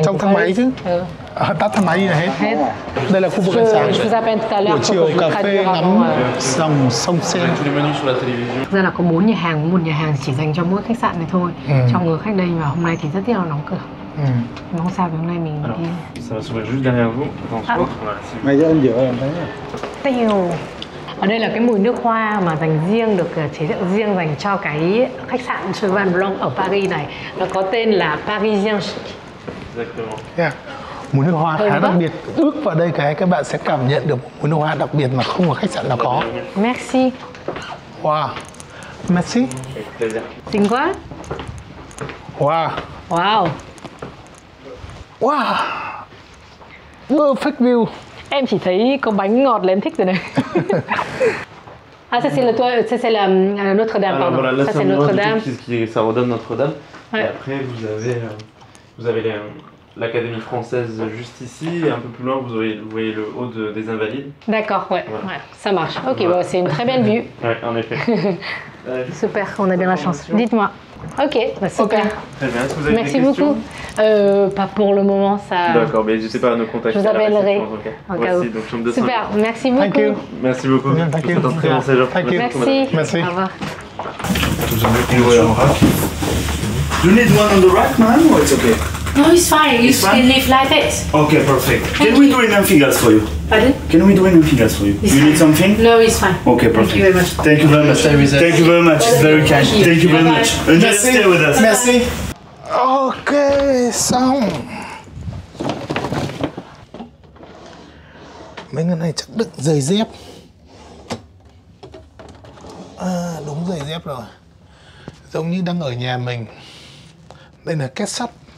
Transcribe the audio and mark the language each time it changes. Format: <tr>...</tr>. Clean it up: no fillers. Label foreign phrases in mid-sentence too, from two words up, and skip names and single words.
<vi>trong thang máy chứ. Tắt thang máy đi là hết. Đây là khu vực ánh sáng. Buổi chiều cà phê ngắm dòng sông Seine. Thực ra là có 4 nhà hàng, một nhà hàng chỉ dành cho mỗi khách sạn này thôi. Cho người khách đây mà hôm nay thì rất là đóng cửa. Nhưng không sao vì hôm nay mình đi.</vi> <fr>Ça va s'ouvrir juste derrière vous.</fr> <vi>Mày ra giữa em thấy Tiêu. Ở đây là cái mùi nước hoa mà dành riêng, được chế tạo riêng dành cho cái khách sạn Cheval Blanc ở Paris này. Nó có tên là Parisien.</vi> <fr>Exactement.</fr> <vi>mùi nước hoa khá đặc biệt. Ước vào đây các bạn sẽ cảm nhận được mùi nước hoa đặc biệt mà không ở khách sạn nào có.</vi> <fr>Merci. Wow. Merci.</fr> <vi>Xinh quá. Wow. Wow.</vi> <en>Wow. Perfect view.</en> <vi>Em chỉ thấy có bánh ngọt là em thích rồi này.</vi> <fr>Ah, ça c'est le toit, ça c'est la Notre-Dame, pardon. Voilà, là Ça c'est c'est Notre-Dame. Ça redonne Notre-Dame. Ouais. Et après vous avez l'Académie française juste ici, et un peu plus loin vous voyez le haut des Invalides. D'accord, ouais, ouais, ça marche. Ok, bon, c'est une très belle vue. Ouais, en effet. Super, on a bien la chance. Dites-moi. Ok, bah super. Très bien, est-ce que vous avez Merci des questions? beaucoup. Pas pour le moment, ça. D'accord, mais n'hésitez pas à nous contacter. Je vous appellerai. Voici, donc chambre 205. Super, merci beaucoup.</fr> <en>Thank you.</en> <fr>Merci beaucoup. Bien, thank Je vous</fr> <en>you.</en> <fr>souhaite un très bon séjour.</fr> <en>Thank you.</en> <fr>Merci. Merci. Au revoir.</fr> <en>You need one on the right, man, or it's okay? No, it's fine. You It's fine? can live like this. Okay, perfect. Can we do anything else for you?</en> <fr>Pardon?</fr> <en>Can we do anything else for you? It's You need fine. something? No, it's fine. Okay, perfect. Thank you very much. Thank you very much. Thank you very much. It's very kind. Thank you very Bye-bye. much. And just stay with us.</en> <fr>Merci.</fr> <vi>Ok, xong. Mấy cái này chắc đựng giày dép. À, đúng giày dép rồi. Giống như đang ở nhà mình. Đây là két sắt.</vi>